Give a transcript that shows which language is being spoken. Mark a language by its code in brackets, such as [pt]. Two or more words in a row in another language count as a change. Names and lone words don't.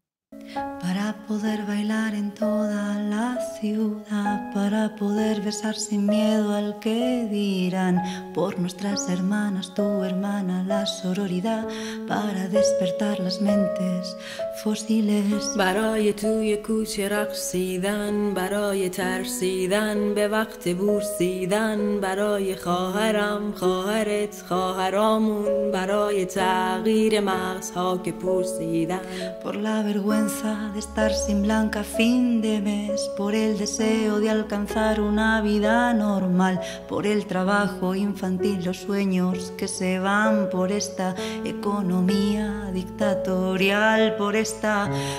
[es] Para poder bailar en toda la ciudad, para poder besar sin miedo al que dirán, por nuestras hermanas, tu hermana, la sororidad, para despertar las mentes fósiles. [fa] برای توی کوچه رقصیدن، برای ترسیدن به وقت بورسیدن، برای خواهرم، خواهرت، خواهرامون، برای تغییر مغزها که پرسیدن. [es] Por la vergüenza de estar sin blanca a fin de mes, por el deseo de alcanzar una vida normal, por el trabajo infantil, los sueños que se van, por esta economía dictatorial, por esta